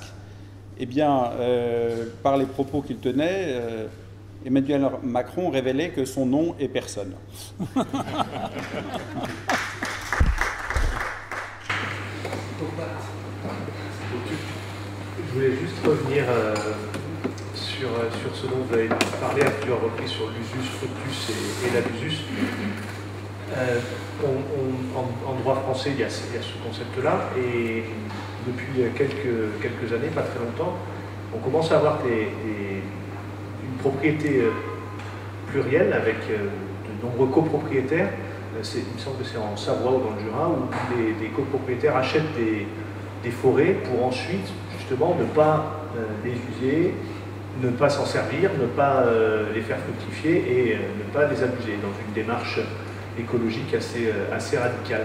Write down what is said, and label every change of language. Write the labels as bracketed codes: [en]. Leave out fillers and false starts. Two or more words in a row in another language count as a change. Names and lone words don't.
[fr] Eh bien, par les propos qu'il tenait, Emmanuel Macron révélait que son nom est personne. Je voulais juste revenir sur ce dont vous avez parlé à plusieurs reprises, sur l' [la] usus, fructus [fr] et l'abusus. En droit français, il y a ce concept-là, et depuis quelques années, pas très longtemps, on commence à avoir une propriété plurielle avec nombreux copropriétaires, il me semble que c'est en Savoie ou dans le Jura, où des copropriétaires achètent des forêts pour ensuite, justement, ne pas les user, ne pas s'en servir, ne pas les faire fructifier et ne pas les abuser, dans une démarche écologique assez radicale.